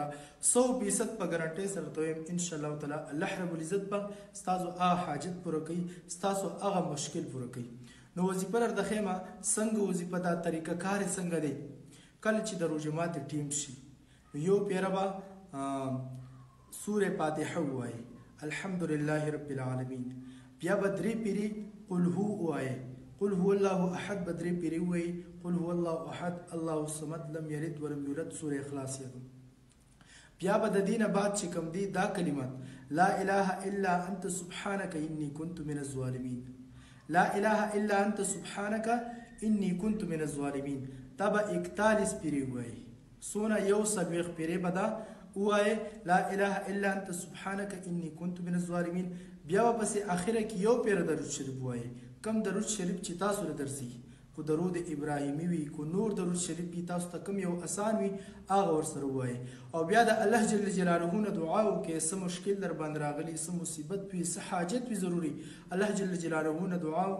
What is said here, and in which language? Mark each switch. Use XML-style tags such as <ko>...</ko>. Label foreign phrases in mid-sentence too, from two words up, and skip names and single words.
<ps>100% په ګارنټۍ سره ته وایم</ps> <ar>انشاءالله تعالی الله رب العزت</ar> <ps>به ستاسو هغه حاجت پوره کوي، ستاسو هغه مشکل پوره کوي. نو وظیفه درته ښیمه څنګه وظیفه دا طریقه کار یې څنګه دی. کله چې د روژه ټیم شي نو یو پیره به سوره فاتحه ووایي</ps> <ar>الحمدلله رب العالمین،</ar> <ps>بیا به درې پیرې</ps> <ar>قل هو</ar> <ps>ووایي،</ps> <ar>قل هو الله احد</ar> <ps>به درې پیرې ووایي،</ps> <ar>قل هو الله احد الله الصمد لم یلد ولم یولد</ar> <ps>سوره اخلاص یادوم. بیا به د دې نه بعد چې کوم دی دا کلمات</ps> <ar>لا اله الا انت سبحانك انی كنت من الظالمین، لا اله الا انت سبحانك انی كنت من الظالمین،</ar> <ps>دا به 41 پیرې ووایي. څونه یو څلوېښت پیرې به دا ووایي</ps> <ar>لا اله الا انت سبحانك انی كنت من الظالمین.</ar> <ps>بیا به پسې اخره کې یو پیره درود شریف ووایي، کم درود شریف چې تاسو له درځي، خو درود ابراهیمي وي کو نور درود شریف وي تاسو ته کوم یو اسان وي هغه ورسره ووایي. او بیا د الله جل جلاله نه دعا وکړئ، څه مشکل در باندې راغلی، څه مصیبت وي، څه حاجت وي ضروري الله جل جلاله نه دعا</ps>